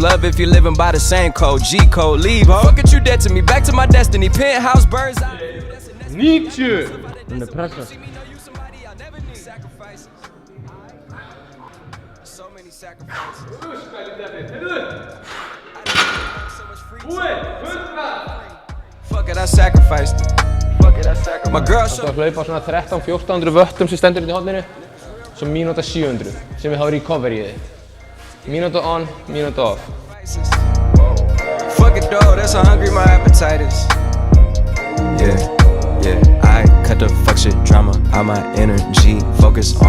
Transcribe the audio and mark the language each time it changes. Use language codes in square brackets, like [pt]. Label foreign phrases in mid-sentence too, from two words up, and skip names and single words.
[en] Love if you're living by the same code, G code, leave. Fuck it, you dead to me, back to my destiny, penthouse, birds eye. 90. [is] Hún er pressa. [en] Fuck it, I sacrificed it. My girl [is] Það er að hlaupa á svona 13-1400 vöttum sem stendur hérna í horninu. Svo mínúta 700 sem við hafa recoveryið. Mínúta on, mínúta off. [en] Fuck it though, that's how hungry my appetite is. Yeah, yeah. I cut the fuck shit drama out my energy. Focus on